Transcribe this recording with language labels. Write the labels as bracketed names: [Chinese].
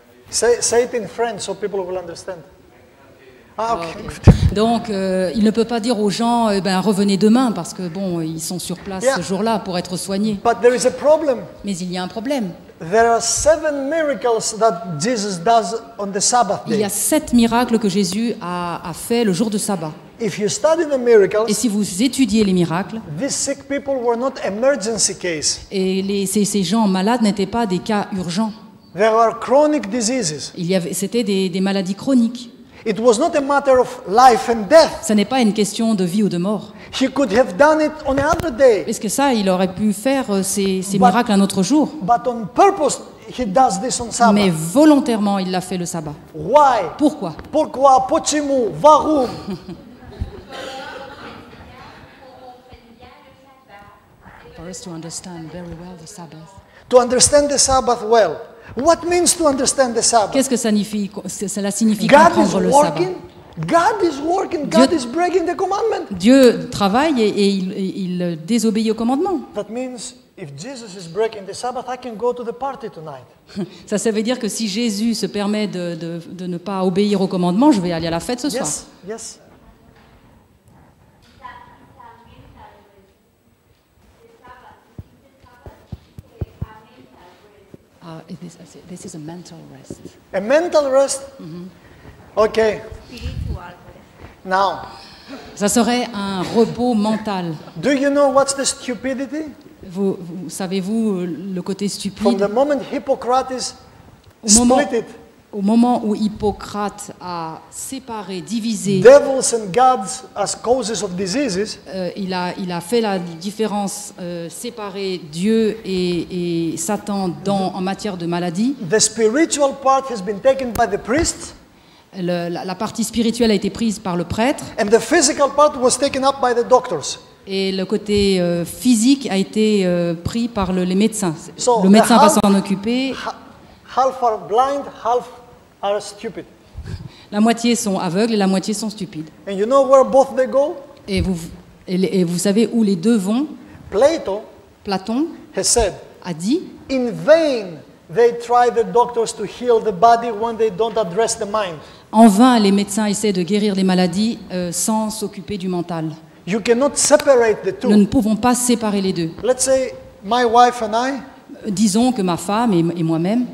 [English] Say it in French so people will understand. Ah, okay. [French] Donc, il ne peut pas dire aux gens, revenez demain, parce que bon, ils sont sur place [English] Yeah. [French] ce jour-là pour être soignés. [English] But there is a problem. [French] Mais il y a un problème. [English] There are 7 miracles that Jesus does on the Sabbath [French] Il y [English] day. [French] a 7 miracles que Jésus a fait le jour de sabbat. [English] If you study the miracles, [French] Et si vous étudiez les miracles, [English] these sick people were not emergency case. [French] et ces gens malades n'étaient pas des cas urgents. [English] There were chronic diseases. [French] C'était des maladies chroniques. [English] It was not a matter of life and death. [French] Ce n'est pas une question de vie ou de mort. [English] He could have done it on another day, [French] Parce que ça, il aurait pu faire ces miracles un autre jour. [English] but on purpose he does this on Sabbath. [French] Mais volontairement, il l'a fait le sabbat. [English] Why? [French] Pourquoi? Pourquoi? [Russian] Почему? [German] Warum? [English] For us to understand very well the Sabbath. To understand the Sabbath well. What means to understand the Sabbath? [French] Qu'est-ce que cela signifie [English] God is [French] comprendre le sabbat? [English] working. God is working. God is breaking the commandment. [French] Dieu travaille et il désobéit au commandement. [English] That means if Jesus is breaking the Sabbath, I can go to the party tonight. [French] Ça veut dire que si Jésus se permet de ne pas obéir au commandement, je vais aller à la fête ce soir. [English] Yes, yes. This is a mental rest. A mental rest. Okay. Now, [French] Ça serait un repos mental. [English] do you know what's the stupidity? [French] Savez-vous le côté [English] From [French] stupide? [English] the moment Hippocrates [French] Au moment, [English] split it, [French] au moment où Hippocrate a séparé, divisé, [English] devils and gods as causes of diseases, [French] il a fait la différence, séparer Dieu et Satan en matière de maladie. [English] the spiritual part has been taken by the priest, [French] La partie spirituelle a été prise par le prêtre [English] and the physical part was taken up by the doctors. [French] et le côté physique a été pris par les médecins. [English] So, [French] Le médecin [English] the [French] va [English] half- [French] s'en occuper. [English] Half are blind, half are stupid. [French] La moitié sont aveugles et la moitié sont stupides. [English] And you know where both they go? [French] Et vous savez où les deux vont? [English] Plato [French] Platon [English] has said, [French] a dit, [English] in vain they try the doctors to heal the body when they don't address the mind. [French] en vain les médecins essaient de guérir les maladies sans s'occuper du mental. [English] You cannot separate the [French] Nous ne [English] two. [French] pouvons pas séparer les deux. [English] Let's say my wife and [French] Disons que ma femme et moi-même,